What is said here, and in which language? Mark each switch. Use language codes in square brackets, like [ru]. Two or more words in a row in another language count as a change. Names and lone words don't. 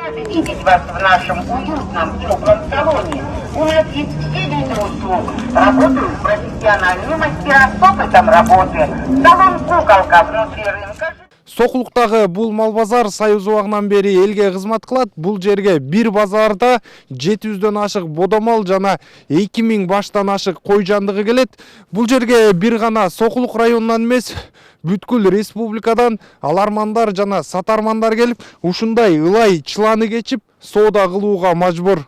[ru] рады видеть вас в нашем уютном теплом салоне. У нас есть все виды услуг. Работают профессиональные мастера с опытом работы. Салон «Куколка» внутри рынка. [ky] Сокулуктагы бул мал базар Союз убагынан бери элге кызмат кылат. Бул жерге бир базарда 700дөн ашык бодомал жана 2000 баштан ашык кой жандыгы келет. Бул жерге бир гана Сокулук районунан эмес, бүткүл республикадан алармандар жана сатармандар келип, ушундай ылай чыланы кечип соода кылууга мажбур.